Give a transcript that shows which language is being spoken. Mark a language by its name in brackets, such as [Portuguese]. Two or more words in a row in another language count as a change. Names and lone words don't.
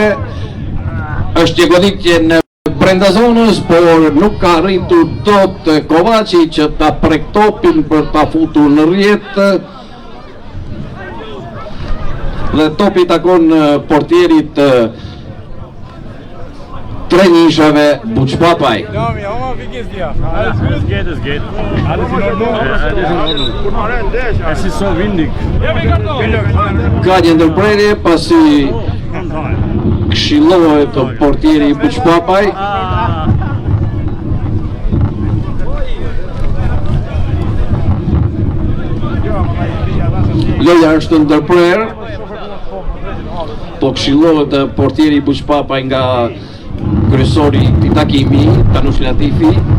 [Albanian] Është një goditje në brenda zonës, por nuk ka arritur dot Kovaçi që ta prek topin për ta futur në rrjet. Dhe topi takon portierit Trenishave, Buçpapaj. [German] Es geht. Alles in Ordnung. Es ist so windig. [Albanian] Ka një ndërprerje pasi këshillohet portieri Buçpapaj. Loja është ndërprerë, po këshillohet portieri Buçpapaj nga kryesori i takimi, Tanush Latifi.